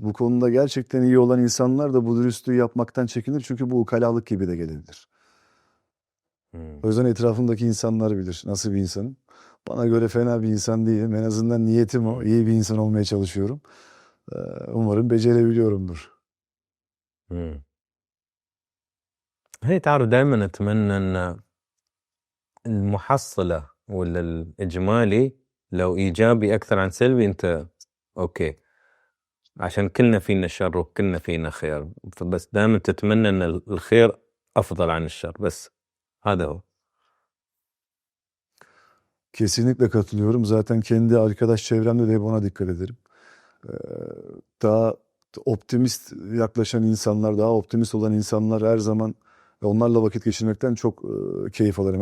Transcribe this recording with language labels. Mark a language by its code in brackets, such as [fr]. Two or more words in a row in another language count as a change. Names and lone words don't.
[tr] Bu konuda gerçekten iyi olan insanlar da bu dürüstlüğü yapmaktan çekinir. Çünkü bu ukalalık gibi de gelebilir. O yüzden etrafımdaki insanlar bilir nasıl bir insanım. Bana göre fena bir insan değilim. En azından niyetim o. İyi bir insan olmaya çalışıyorum. Umarım becerebiliyorumdur. [ar] هي تعرف دائما أتمنى أن المحصلة ولا الإجمالي لو إيجابي أكثر عن سلبي أنت أوكي عشان كلنا فينا شر وكلنا فينا خير فبس دائما تتمنى أن الخير أفضل عن الشر بس هذا هو [tr] Kesinlikle katılıyorum. Zaten kendi arkadaş çevremde de hep ona dikkat ederim. Daha optimist yaklaşan insanlar, daha optimist olan insanlar her zaman ve onlarla vakit geçirmekten çok keyif alırım.